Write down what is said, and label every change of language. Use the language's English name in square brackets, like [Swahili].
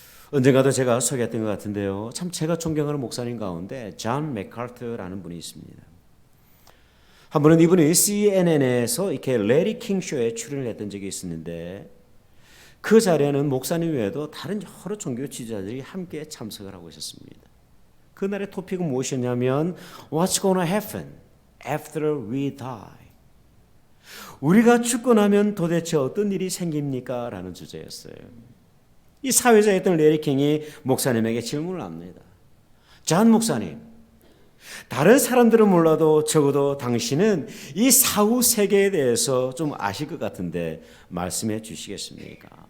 [Korean] 언젠가도 제가 소개했던 것 같은데요. 참 제가 존경하는 목사님 가운데 존 맥카트라는 분이 있습니다. 한 번은 이분이 CNN에서 이렇게 레리 킹 쇼에 출연을 했던 적이 있었는데 그 자리에는 목사님 외에도 다른 여러 종교 지도자들이 함께 참석을 하고 있었습니다. 그날의 토픽은 무엇이었냐면 [English] What's gonna happen after we die? [Korean] 우리가 죽고 나면 도대체 어떤 일이 생깁니까? 라는 주제였어요. 이 사회자였던 레리 킹이 목사님에게 질문을 합니다. 존 목사님, 다른 사람들은 몰라도 적어도 당신은 이 사후 세계에 대해서 좀 아실 것 같은데 말씀해 주시겠습니까?